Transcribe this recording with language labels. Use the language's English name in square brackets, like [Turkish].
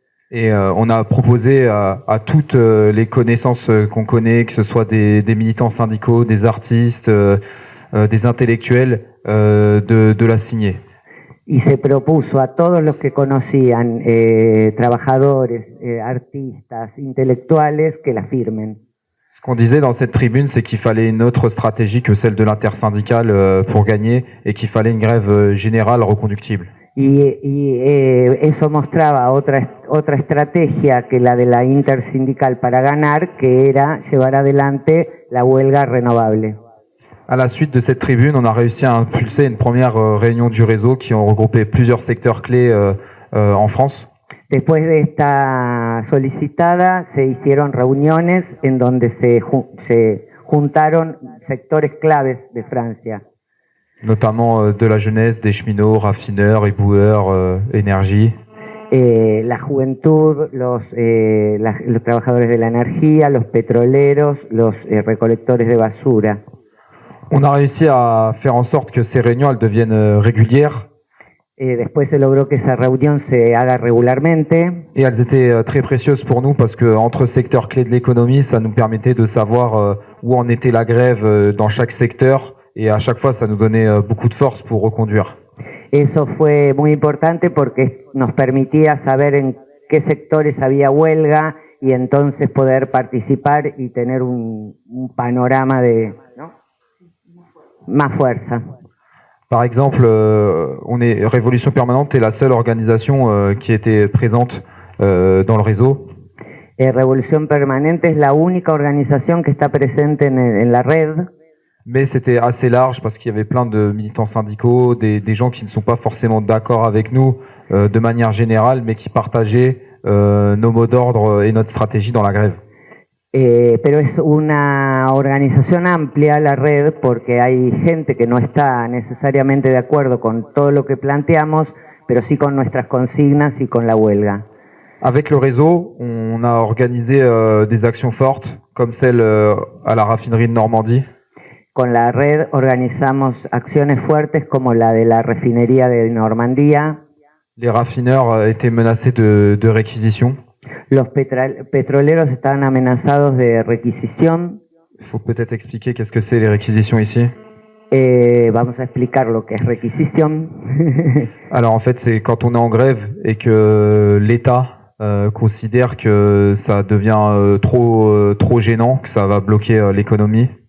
[French] Et on a proposé à toutes les connaissances qu'on connaît, que ce soit des militants syndicaux, des artistes, des intellectuels, de la signer. [Spanish] Y se propuso a todos los que conocían, trabajadores, artistas, intelectuales, que la firmen. [French] Ce qu'on disait dans cette tribune, c'est qu'il fallait une autre stratégie que celle de l'intersyndicale pour gagner et qu'il fallait une grève générale reconductible. [Spanish] Eso mostraba otra estrategia que la de la intersindical para ganar, que era llevar adelante la huelga renovable. [French] À la suite de cette tribune, on a réussi à impulser une première réunion du réseau qui ont regroupé plusieurs secteurs clés en France. [Spanish] Después de esta solicitada, se hicieron reuniones en donde se juntaron sectores claves de Francia. [French] Notamment de la jeunesse, des cheminots, raffineurs, éboueurs, énergie. [Spanish] La juventud, los trabajadores de la energía, los petroleros, los recolectores de basura. [French] On a réussi à faire en sorte que ces réunions elles deviennent régulières. [Spanish] Después se logró que esa reunión se haga regularmente. [French] Et elles étaient très précieuses pour nous parce que entre secteurs clés de l'économie, ça nous permettait de savoir où en était la grève dans chaque secteur. Et à chaque fois, ça nous donnait beaucoup de force pour reconduire. [Spanish] Eso fue muy importante porque nos permitía saber en qué sectores había huelga y entonces poder participar y tener un panorama de, ¿no?, más fuerza. [French] Par exemple, Révolution Permanente est la seule organisation qui était présente dans le réseau. [Spanish] Revolución Permanente es la única organización que está presente en la red. [French] Mais c'était assez large parce qu'il y avait plein de militants syndicaux, des gens qui ne sont pas forcément d'accord avec nous de manière générale, mais qui partageaient nos mots d'ordre et notre stratégie dans la grève. [Spanish] Pero es una organización amplia la red porque hay gente que no está necesariamente de acuerdo con todo lo que planteamos, pero sí con nuestras consignas y con la huelga. [French] Avec le réseau, on a organisé des actions fortes, comme celle à la raffinerie de Normandie. [Spanish] Con la red organizamos acciones fuertes como la de la refinería de Normandía. [French] Les raffineurs étaient menacés de réquisition. [Spanish] Los petroleros estaban amenazados de requisición. [French] Il faut peut-être expliquer qu'est-ce que c'est les réquisitions ici. [Spanish] Vamos a explicar lo que es requisición. [French] Alors en fait, c'est quand on est en grève et que l'État considère que ça devient trop gênant, que ça va bloquer l'économie.